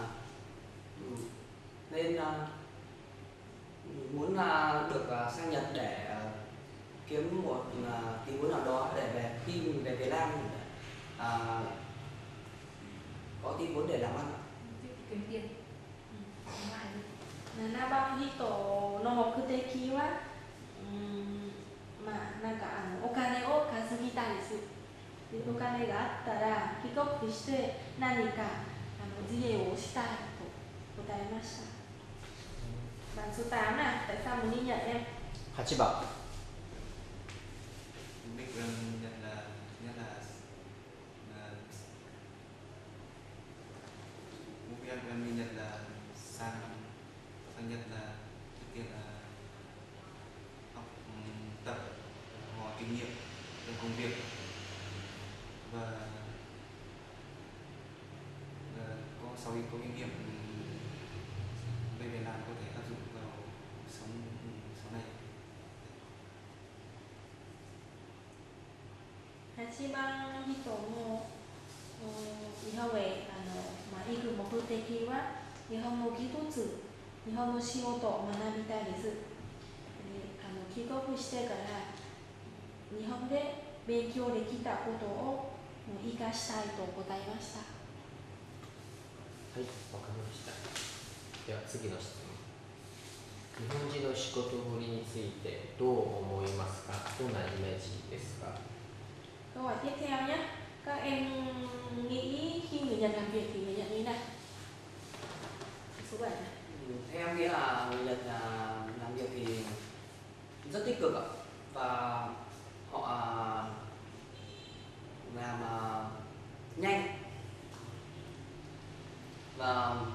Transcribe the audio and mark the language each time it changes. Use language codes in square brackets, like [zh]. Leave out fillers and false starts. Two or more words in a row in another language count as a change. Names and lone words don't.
[vi] nên muốn được sang Nhật để kiếm một tình huống nào đó để về khi mình về Việt Nam có tình huống để làm ăn. Kiếm tiền. Ngoài đi. [ja] 7 番人の目的は、なんかお金を稼ぎたいです。お金があったら帰国して何か事業をしたいと答えました。 [vi] Bạn số 8 này, tại sao muốn đi Nhật em? [ja] 8番。 [vi] Mục đích Nhật là nhất là mục đích em đi Nhật là sang Nhật là trước tiên là học tập hỏi kinh nghiệm trong công việc, và sau khi có kinh nghiệm về Việt Nam có thể áp dụng vào sống sau này. [ja] 8 番人の日本へ行く目的は日本の技術、日本の仕事を学びたいです。帰国してから日本で勉強できたことを生かしたいと答えました。はい、わかりました。では次の質問。日本人の仕事ぶりについてどう思いますか？どんなイメージですか？ [vi] Câu hỏi tiếp theo nhé. Các em nghĩ khi người Nhật làm việc thì người Nhật như thế nào? Số 7 này. Theo em nghĩ là người Nhật làm việc thì rất tích cực ạ, và họ làm nhanh và